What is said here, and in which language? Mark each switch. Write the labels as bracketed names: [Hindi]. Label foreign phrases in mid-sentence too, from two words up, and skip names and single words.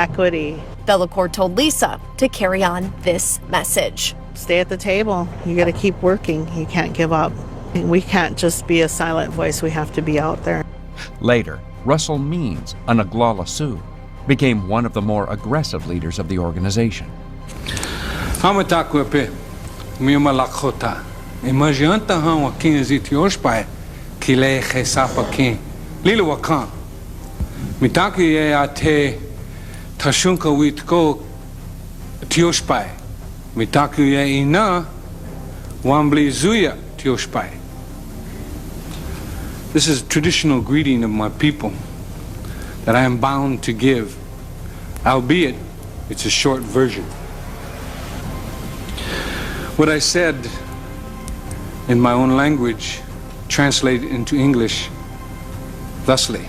[English] Bellecourt told Lisa to carry on this message. stay at the table. You got to keep working. You can't give up. We can't just be a silent voice. We have to be out there. Later, Russell Means, an Oglala Sioux, became one of the more aggressive leaders of the organization. [Lakota] Hamatakwepe, Mima Lakota, Imajanta Hawa King Zitioshpai, Kile Hesapa King, Lilawakan, Mitaki Ate Tashunka Witko Tioshpai, Mitaki Ina, Wambli Zuya Tioshpai. [English] This is a traditional greeting of my people that I am bound to give, albeit it's a short version. What I said in my own language translated into English thusly.